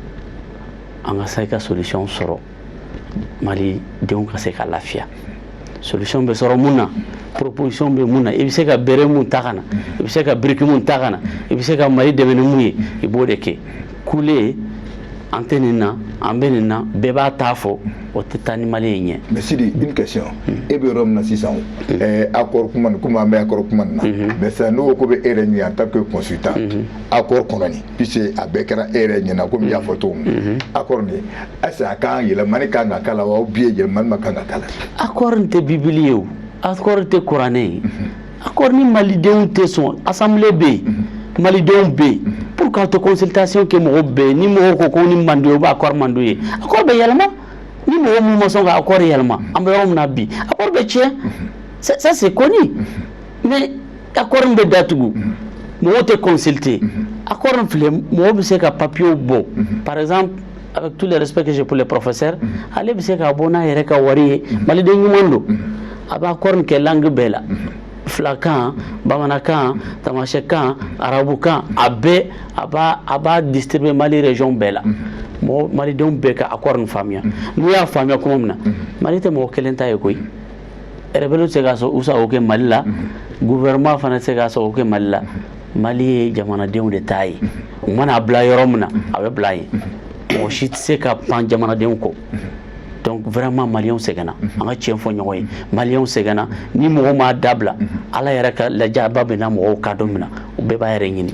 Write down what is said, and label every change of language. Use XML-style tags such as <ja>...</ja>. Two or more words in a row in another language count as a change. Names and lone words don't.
<bm>an ka se ka solution sɔrɔ malidenw ka se ka lafiya solution bɛ sɔrɔ mun na proposition bɛ mun na i bɛ se ka bere mun ta ka na i bɛ se ka biriki mun ta ka na i bɛ se ka Mali dɛmɛ ni mun ye i b'o de kɛ kule an tɛ nin na an bɛ nin na bɛɛ b'a ta fɔ o tɛ taa ni Mali ye ɲɛ.</bm> <fr>Mais Sidi, une question</fr> <bm>e bɛ yɔrɔ min na sisan accord kuma nin komi an bɛ accord kuma nin na mais sisan n'o ko bɛ e yɛrɛ ɲɛ</bm> <fr>en tant que consultant</fr> <bm>accord kɔnɔ nin puisque a bɛɛ kɛra e yɛrɛ ɲɛna komi i y'a fɔ cogo min accord nin</bm> <fr>est-ce que</fr> <bm>a kan yɛlɛmani kan ka k'a la wa</bm> <fr>ou bien</fr> <bm>yɛlɛmani ma kan ka k'a la. accord nin tɛ bibili ye o accord tɛ kuranɛ ye accord ni malidenw tɛ sɔn assemblée bɛ yen malidenw bɛ yen pour ka to consultation kɛ mɔgɔw bɛ yen ni mɔgɔw ko ko ni man d'u ye o bɛ accord man d'u ye accord bɛ yɛlɛma ni mɔgɔ mun ma sɔn ka accord yɛlɛma an bɛ yɔrɔ min na bi accord bɛ tiɲɛ</bm> <fr>ça c'est connu mais</fr> <bm>accord bɛ datugu mɔgɔw tɛ consulter accord filɛ mɔgɔw bɛ se ka papier bɔ</bm> <fr>par exemple avec tout le respect que j'ai pour les professeurs</fr> <bm>ale bɛ se ka bɔ n'a yɛrɛ ka wari ye maliden ɲuman don a b'a accord kɛ langue bɛɛ la filakan bamanankan tamasɛkan arabukan a bɛɛ a b'a distribuer Mali région bɛɛ la malidenw bɛɛ ka accord nin faamuya n'u y'a faamuya kuma min na Mali tɛ mɔgɔ kelen ta ye koyi rebelle tɛ se ka u sago kɛ Mali la gouvernement fana tɛ se ka sago kɛ Mali la Mali ye jamanadenw de ta ye u mana bila yɔrɔ min na a bɛ bila yen mɔgɔ si tɛ se ka pan jamanadenw kɔ</bm> <fr>donc vraiment</fr> <bm>maliyɛnw sɛgɛnna an ka tiɲɛ fɔ ɲɔgɔn ye maliyɛnw sɛgɛnna ni mɔgɔ m'a dabila ala yɛrɛ ka lajaba bɛ na mɔgɔw ka don min na u bɛɛ b'a yɛrɛ ɲini.</bm>